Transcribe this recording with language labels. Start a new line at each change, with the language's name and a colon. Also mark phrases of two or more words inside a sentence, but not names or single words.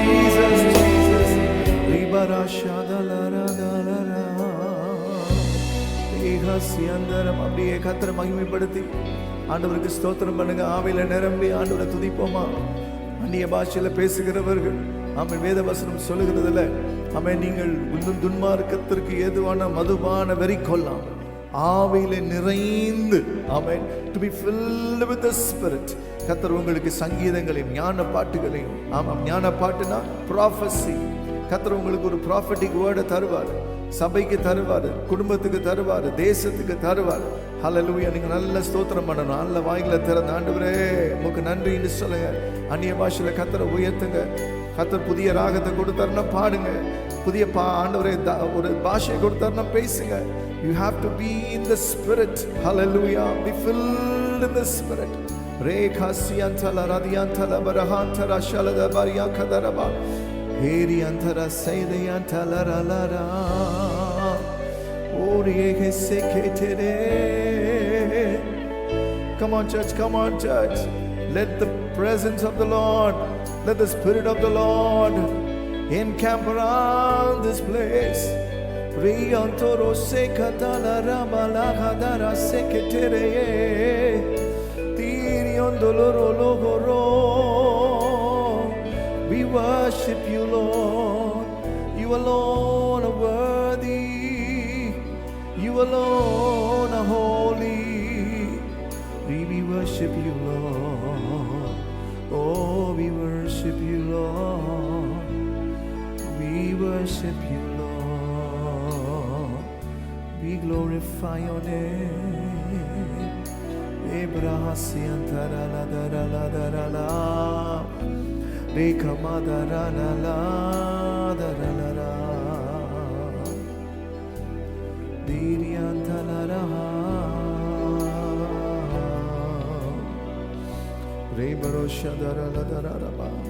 Tamil: அப்படியே கர்த்தரை மகிமைப்படுத்தி ஆண்டவருக்கு ஸ்தோத்திரம் பண்ணுங்க. ஆவியில நிரம்பி ஆண்டவரை துதிப்போமா? அந்நிய பாஷையில பேசுகிறவர்கள் ஆமென். வேத வசனம் சொல்லுகிறதுல ஆமென், நீங்கள் இன்னும் துன்மார்க்கத்திற்கு ஏதுவான மதுபான வெறி கொள்ளாம் ஆவியில நிறைந்து ஆமென்,
English: to be filled with the spirit.
Tamil: கர்த்தர் உங்களுக்கு சங்கீதங்களையும் ஞான பாட்டுகளையும், ஆமாம் ஞான பாட்டுனா prophecy, கர்த்தர் உங்களுக்கு ஒரு
English: prophetic word
Tamil: தருவார். சபைக்கு தருவார், குடும்பத்துக்கு தருவார், தேசத்துக்கு தருவார். ஹல்லேலூயா. நீங்க நல்ல ஸ்தோத்திரம் பண்ணணும். நல்ல வாய்களை திறந்த ஆண்டவரே உமக்கு நன்றின்னு சொல்லுங்க. அந்நிய பாஷையில கர்த்தரை உயர்த்துங்க. கர்த்தர் புதிய ராகத்தை கொடுத்தாருன்னா பாடுங்க. புதிய ஆண்டவரே ஒரு பாஷை கொடுத்தாருன்னா பேசுங்க.
English: You have to be in the spirit. Hallelujah. Be filled in the spirit. Rekha siyantala radiyantala barahantara shalada bariyakadaraba. Heri antara saydayantala ralara. Oriye seketere. Come on church, come on church. Let the presence of the Lord, let the spirit of the Lord encamp around this place. Riyantoro sekatala ramala kadara seketere. Tiriyondoloro logoro. We worship you, Lord. You alone are worthy. You alone are holy. We worship you, Lord. Oh, we worship you, Lord. We worship you, Lord. We glorify your name. Ebrahasian tarala darala darala. Rekama darala darala. Dirian talara. Rebarosha darala darala.